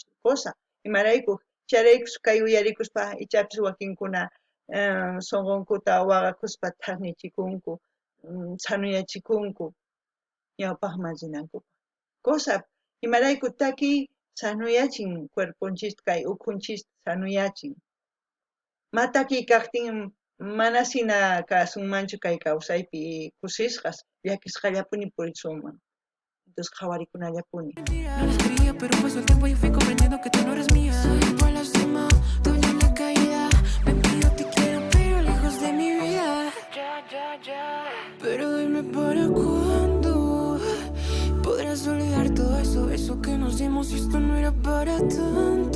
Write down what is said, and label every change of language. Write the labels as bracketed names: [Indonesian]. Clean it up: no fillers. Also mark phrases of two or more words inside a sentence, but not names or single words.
[Quechua] cosa imarayku chayraykus kay uyarikuspa ichapis wakinkuna sunqunkuta waqakuspa thaqnichikunku sanuyachikunku ñawpaq mallinanku cosa imarayku takiy sanuyachin cuerpunchis kay ukhunchis sanuyachin ma takiy kaqtin mana sina kasunmanchu kay kawsaypi kusisqas llakisqallapuni purishunman entonces qhawarikunallapuni [Spanish] No les quería, pero pasó el tiempo y fui comprendiendo que tú no eres mía. Soy igual lastima, duele la caída. Me pido te quiero, pero lejos de mi vida. Pero dime para cuándo podrás olvidar todo eso que nos dimos y esto no era para tanto.